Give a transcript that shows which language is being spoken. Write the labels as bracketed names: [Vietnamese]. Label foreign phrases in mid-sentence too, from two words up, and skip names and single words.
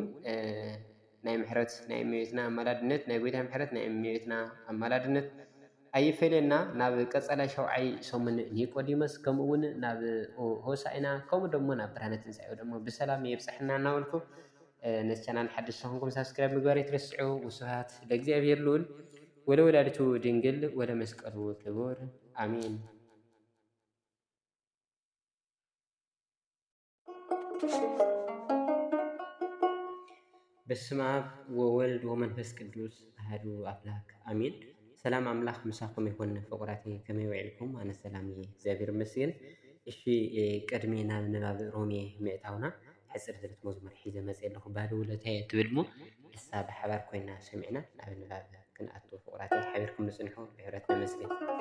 [Tigrinya] ናይ ምሕረት ናይ እመቤትና ኣማላድነት፣ ናይ ጎይታ ምሕረት ናይ እመቤትና ኣማላድነት ኣይፈለየና። ናብ ቀጸላይ 7ይ ሰሙን ኒቆዲሞስ ከምኡውን ናብ ሆሳኢና ከምኡ ደሞ ናብ ብርሃነ ትንሣኤ ደሞ ብሰላም የብፅሕና እናበልኩ ነዚ ቻናል ሓድሽ ዝኾንኩም ሰብስክራይብ ምግባር ይትረስዑ። [Geez] ውስብሐት ለእግዚአብሔር ልዑል ወለወላዲቱ ድንግል ወለመስቀሉ ክቡር አሜን። በስመ አብ ወወልድ ወመንፈስ ቅዱስ አሐዱ አምላክ አሜን። [Tigrinya] ሰላም አምላክ ምሳኩም ይሁን ፍቁራተይ፣ ከመይ ውዒልኩም? ኣነ ሰላም እየ እግዚአብሔር ይመስገን። እሺ ቅድሜ ናብ ንባብ ሮሜ ምእታውና ሕፅር ዝበለት መዝሙር ሒዘ መፅእ ኣለኹ። ባለውለታየ ትብል ሞ እሳ ብሓባር ኮይና ሰሚዕና ናብ ንባብ ክንኣቱ ፍቁራተይ፣ ሓቢርኩም ንፅንሑ ብሕብረት ነመስግን።